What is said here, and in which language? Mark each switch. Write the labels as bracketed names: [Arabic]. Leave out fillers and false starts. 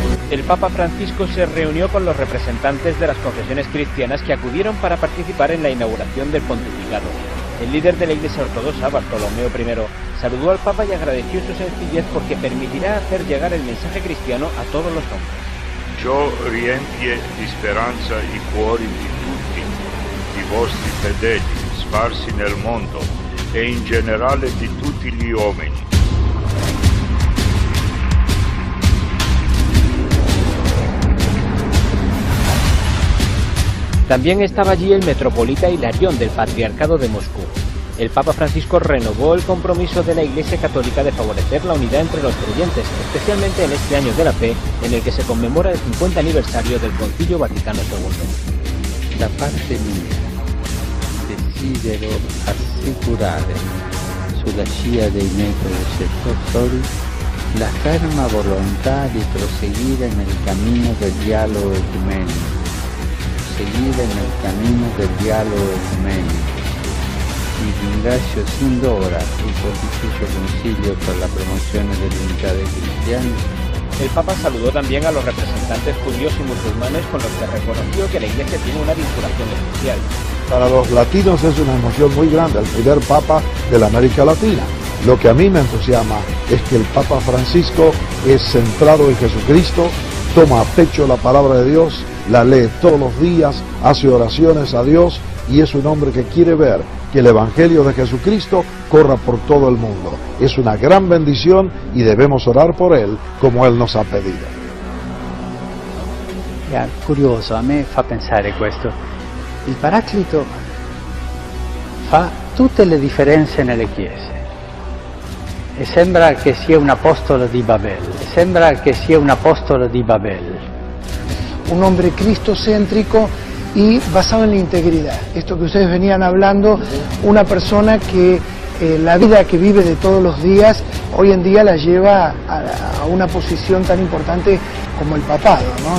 [Spanish] El Papa Francisco se reunió con los representantes de las confesiones cristianas que acudieron para participar en la inauguración del pontificado. El líder de la Iglesia Ortodoxa, Bartolomeo I, saludó al Papa y agradeció su sencillez porque permitirá hacer llegar el mensaje cristiano a todos los hombres. [Italian] Ciò riempie di speranza i cuori di tutti i vostri fedeli sparsi nel mondo e in generale di tutti gli uomini. [Spanish] También estaba allí el metropolita Hilarión del Patriarcado de Moscú. El Papa Francisco renovó el compromiso de la Iglesia Católica de favorecer la unidad entre los creyentes, especialmente en este año de la fe, en el que se conmemora el 50 aniversario del Concilio Vaticano II. [Italian] Da parte mia desidero assicurare, sulla scia dei miei predecessori, la ferma volontà di proseguire nel cammino del dialogo ecumenico, y ringrazio sin d'ora il Pontificio Concilio per la promozione dell'unità dei cristiani. [Spanish] El Papa saludó también a los representantes judíos y musulmanes con los que reconoció que la Iglesia tiene una vinculación especial. Para los latinos es una emoción muy grande, el primer Papa de la América Latina. Lo que a mí me entusiasma es que el Papa Francisco es centrado en Jesucristo, toma a pecho la palabra de Dios, la lee todos los días, hace oraciones a Dios y es un hombre que quiere ver que el Evangelio de Jesucristo corra por todo [Italian] il mondo. [Spanish] Es una gran bendición y debemos orar por él como él nos ha pedido. [Italian] È curioso, a me fa pensare questo. Il Paraclito fa tutte le differenze nelle chiese e sembra che sia un apostolo di Babel, [Spanish] Un hombre cristocéntrico y basado en la integridad. Esto que ustedes venían hablando, una persona que la vida que vive de todos los días, hoy en día la lleva a una posición tan importante como el papado, ¿no?